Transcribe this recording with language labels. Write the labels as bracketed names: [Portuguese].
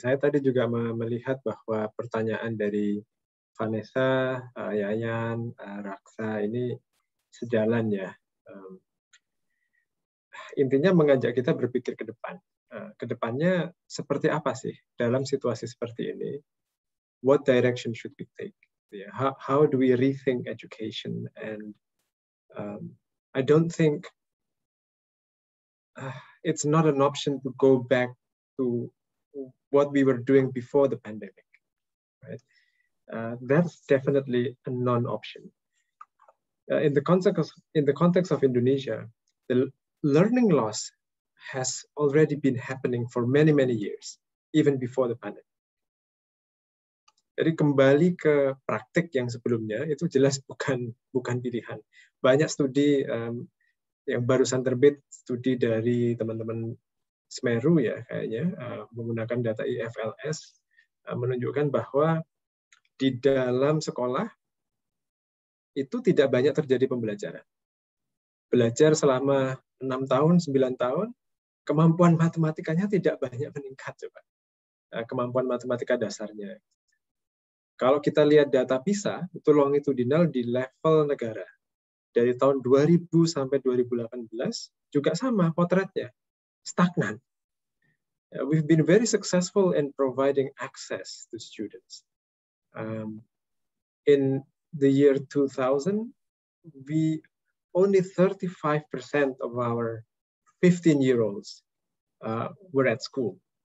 [Indonesian] Saya tadi juga melihat bahwa pertanyaan dari Vanessa, Yayan, Raksa ini sejalan ya. Intinya mengajak kita berpikir ke depan. Kedepannya seperti apa sih dalam situasi seperti ini? [English] What direction should we take? How do we rethink education? And I don't think it's not an option to go back to what we were doing before the pandemic. Right? That's definitely a non-option. In the context of Indonesia, the learning loss has already been happening for many years, even before the pandemic. [Indonesian] Jadi kembali ke praktik yang sebelumnya itu jelas bukan pilihan. Banyak studi yang barusan terbit, studi dari teman-teman Semeru ya kayaknya, menggunakan data IFLS, menunjukkan bahwa di dalam sekolah itu tidak banyak terjadi pembelajaran. Belajar selama 6 tahun, 9 tahun, kemampuan matematikanya tidak banyak meningkat, coba. Kemampuan matematika dasarnya. Kalau kita lihat data PISA, itu longitudinal di level negara. Dari tahun 2000 sampai 2018, juga sama potretnya, stagnan. [English] We've been very successful in providing access to students. In the year 2000, only 35% of our 15-year-olds were at school.